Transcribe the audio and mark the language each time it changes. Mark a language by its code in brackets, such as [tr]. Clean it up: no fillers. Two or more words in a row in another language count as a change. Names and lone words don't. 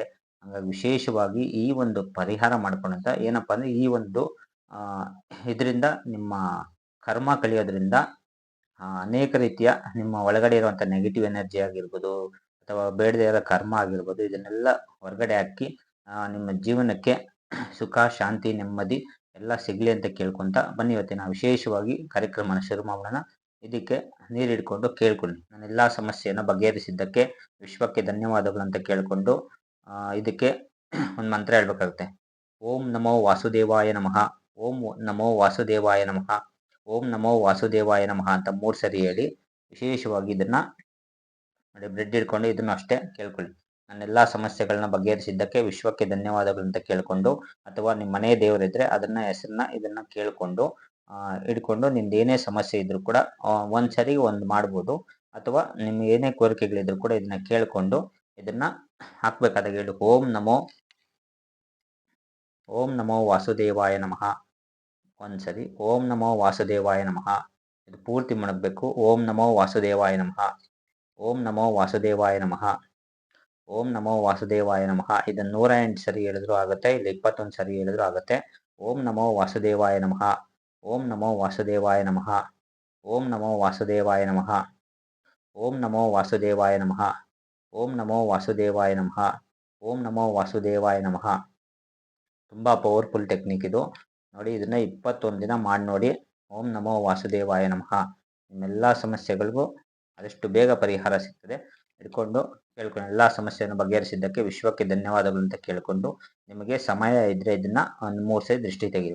[kn] ಹಂಗಾಗಿ ವಿಶೇಷವಾಗಿ ಈ ಒಂದು ಪರಿಹಾರ ಮಾಡ್ಕೊಂಡಂತ ಏನಪ್ಪಾ ಅಂದ್ರೆ ಈ ಒಂದು ಇದರಿಂದ ನಿಮ್ಮ ಕರ್ಮ ಕಳಿಯೋದ್ರಿಂದ ಅನೇಕ ರೀತಿಯ ನಿಮ್ಮ ಒಳಗಡೆ ಇರುವಂತ [en] negative energy [kn] ಆಗಿರ್ಬೋದು, ಅಥವಾ ಬೇಡದೇ ಇರೋ ಕರ್ಮ ಆಗಿರ್ಬೋದು, ಇದನ್ನೆಲ್ಲ ಹೊರಗಡೆ ಹಾಕಿ ನಿಮ್ಮ ಜೀವನಕ್ಕೆ ಸುಖ, ಶಾಂತಿ, ನೆಮ್ಮದಿ ಎಲ್ಲ ಸಿಗ್ಲಿ ಅಂತ ಕೇಳ್ಕೊಂತ ಬನ್ನಿ ಇವತ್ತಿನ ವಿಶೇಷವಾಗಿ ಕಾರ್ಯಕ್ರಮನ ಶುರು ಮಾಡೋಣ. ಇದಕ್ಕೆ ನೀರು ಹಿಡ್ಕೊಂಡು ಕೇಳ್ಕೊಳ್ಳಿ. ನಾನು ಎಲ್ಲಾ ಸಮಸ್ಯೆಯನ್ನು ಬಗೆಹರಿಸಿದ್ದಕ್ಕೆ ವಿಶ್ವಕ್ಕೆ ಧನ್ಯವಾದಗಳು ಅಂತ ಕೇಳ್ಕೊಂಡು ಇದಕ್ಕೆ ಒಂದು ಮಂತ್ರ ಹೇಳ್ಬೇಕಾಗುತ್ತೆ. [sa] ಓಂ ನಮೋ ವಾಸುದೇವಾಯ ನಮಃ, ಓಂ ನಮೋ ವಾಸುದೇವಾಯ ನಮಃ, ಓಂ ನಮೋ ವಾಸುದೇವಾಯ ನಮಃ [kn] ಅಂತ 3 ಸರಿ ಹೇಳಿ ವಿಶೇಷವಾಗಿ ಇದನ್ನ ನೋಡಿ ಬ್ರೆಡ್ ಹಿಡ್ಕೊಂಡು ಇದನ್ನು ಅಷ್ಟೇ ಕೇಳ್ಕೊಳ್ಳಿ. ನನ್ನೆಲ್ಲಾ ಸಮಸ್ಯೆಗಳನ್ನ ಬಗೆಹರಿಸಿದ್ದಕ್ಕೆ ವಿಶ್ವಕ್ಕೆ ಧನ್ಯವಾದಗಳು ಅಂತ ಕೇಳ್ಕೊಂಡು, ಅಥವಾ ನಿಮ್ಮ ಮನೆ ದೇವರಿದ್ರೆ ಅದನ್ನ ಹೆಸರನ್ನ ಇದನ್ನ ಕೇಳ್ಕೊಂಡು ಹಿಡ್ಕೊಂಡು ನಿಮ್ದು ಏನೇ ಸಮಸ್ಯೆ ಇದ್ರು ಕೂಡ ಒಂದ್ಸರಿ ಮಾಡ್ಬೋದು, ಅಥವಾ ನಿಮ್ ಏನೇ ಕೋರಿಕೆಗಳಿದ್ರು ಕೂಡ ಇದನ್ನ ಕೇಳ್ಕೊಂಡು ಇದನ್ನ ಹಾಕ್ಬೇಕಾದಾಗ ಹೇಳಿ [sa] ಓಂ ನಮೋ ವಾಸುದೇವಾಯ ನಮಃ. [kn] ಒಂದ್ಸರಿ [sa] ಓಂ ನಮೋ ವಾಸುದೇವಾಯ ನಮಃ [kn] ಇದು ಪೂರ್ತಿ ಮಾಡಬೇಕು. [sa] ಓಂ ನಮೋ ವಾಸುದೇವಾಯ ನಮಃ, ಓಂ ನಮೋ ವಾಸುದೇವಾಯ ನಮಃ, ಓಂ ನಮೋ ವಾಸುದೇವಾಯ ನಮಃ. [kn] ಇದನ್ನ 108 ಸರಿ ಹೇಳಿದ್ರು ಆಗುತ್ತೆ, ಇಲ್ಲ 21 ಸರಿ ಹೇಳಿದ್ರು ಆಗುತ್ತೆ. [sa] ಓಂ ನಮೋ ವಾಸುದೇವಾಯ ನಮಃ, ಓಂ ನಮೋ ವಾಸುದೇವಾಯ ನಮಃ, ಓಂ ನಮೋ ವಾಸುದೇವಾಯ ನಮಃ, ಓಂ ನಮೋ ವಾಸುದೇವಾಯ ನಮಃ, ಓಂ ನಮೋ ವಾಸುದೇವಾಯ ನಮಃ, ಓಂ ನಮೋ ವಾಸುದೇವಾಯ ನಮಃ. [kn] ತುಂಬಾ [en] powerful technique [kn] ಇದು. ನೋಡಿ ಇದನ್ನ 21 ದಿನ ಮಾಡಿ ನೋಡಿ. [sa] ಓಂ ನಮೋ ವಾಸುದೇವಾಯ ನಮಃ. [kn] ನಿಮ್ಮೆಲ್ಲಾ ಸಮಸ್ಯೆಗಳಿಗೂ ಆದಷ್ಟು ಬೇಗ ಪರಿಹಾರ ಸಿಗ್ತದೆ. ಹಿಡ್ಕೊಂಡು ಕೇಳ್ಕೊಂಡು ಎಲ್ಲಾ ಸಮಸ್ಯೆಯನ್ನು ಬಗೆಹರಿಸಿದ್ದಕ್ಕೆ ವಿಶ್ವಕ್ಕೆ ಧನ್ಯವಾದಗಳು ಅಂತ ಕೇಳ್ಕೊಂಡು, ನಿಮಗೆ ಸಮಯ ಇದ್ರೆ ಇದನ್ನ ಒಂದು 3 ಸರಿ ದೃಷ್ಟಿ ತೆಗೀರಿ.